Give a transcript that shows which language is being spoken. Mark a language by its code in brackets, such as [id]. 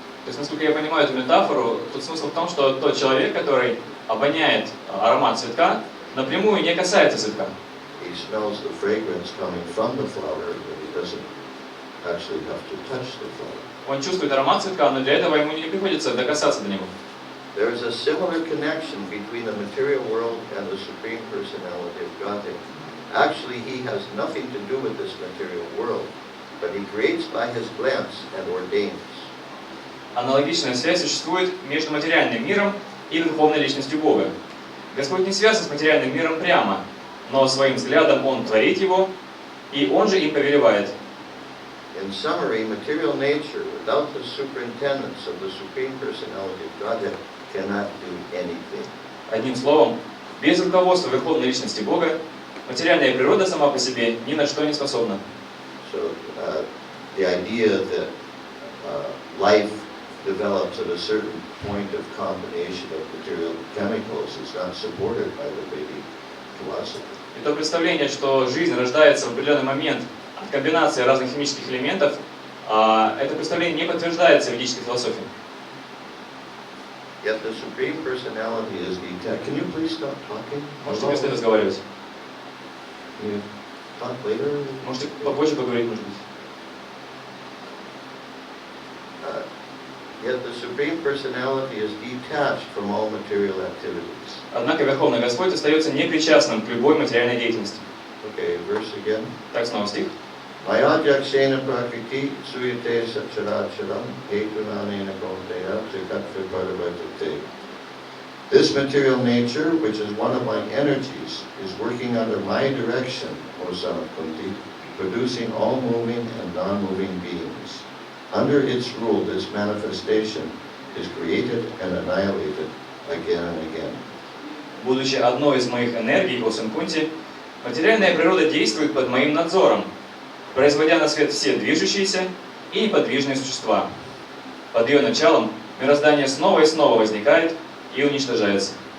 [ru] То есть, насколько я понимаю эту метафору, тут смысл в том, что тот человек, который обоняет аромат цветка, напрямую не касается цветка. [en] He smells the fragrance coming from the flower, but he doesn't actually have to touch the flower. [ru] Он чувствует аромат цветка, но для этого ему не приходится докасаться до него. [en] There is a similar connection between the material world and the Supreme Personality of Godhead. Actually, he has nothing to do with this material world, but he creates by his glance and ordains. [ru] Аналогичная связь существует между материальным миром и Верховной Личностью Бога. Господь не связан с материальным миром прямо, но своим взглядом Он творит его, и Он же им повелевает. [en] In summary, material nature, without the superintendence of the Supreme Personality of Godhead, cannot do anything. [ru] Одним словом, без руководства Верховной Личности Бога, материальная природа сама по себе ни на что не способна. [en] So, the idea that life develops at a certain point of combination of material chemicals is not supported by the Vedic philosophy. [ru] И то представление, что жизнь рождается в определенный момент от комбинации разных химических элементов, это представление не подтверждается ведической философией. [en] Yet the Supreme Personality is detached. Can you please stop talking? [ru] Можете перестать разговаривать? [en] Can you talk later? [ru] Можете попозже поговорить, может быть? [en] Yet the Supreme Personality is detached from all material activities. [ru] Однако Верховный Господь остается непричастным к любой материальной деятельности. [en] Okay, verse again. [ru] Так, снова стих. [sa] Mayadhyakshena prakriti suyate sacharacharam hetunanena kaunteya trikatviparavatate. [en] This material nature, which is one of my energies, is working under my direction, O son of Kunti, producing all moving and non-moving beings. Under its rule, this manifestation is created and annihilated again and again. [ru] Будучи одной из моих энергий, о сын Кунти, материальная природа действует под моим надзором, производя на свет все движущиеся и неподвижные существа. Под ее началом мироздание снова и снова возникает и уничтожается.